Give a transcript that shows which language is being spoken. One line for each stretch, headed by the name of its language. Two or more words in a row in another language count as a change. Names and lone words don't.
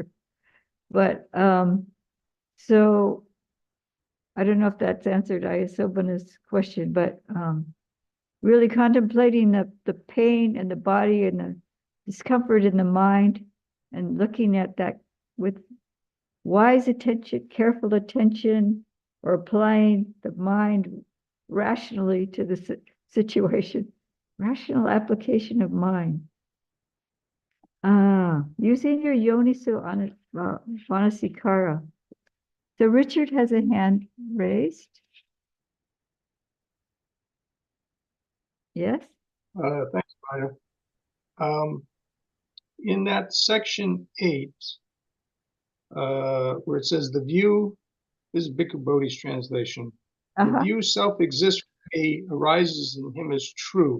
English: But so I don't know if that's answered Ayya Suvijjana's question, but really contemplating the pain in the body and the discomfort in the mind, and looking at that with wise attention, careful attention, or applying the mind rationally to the situation. Rational application of mind. Using your
Pali: yoniso manasikara.
English: So Richard has a hand raised. Yes? Thanks, Maya. In that section 8, where it says the view, this is Bhikkhu Bodhi's translation, the view self-exists arises in him as true.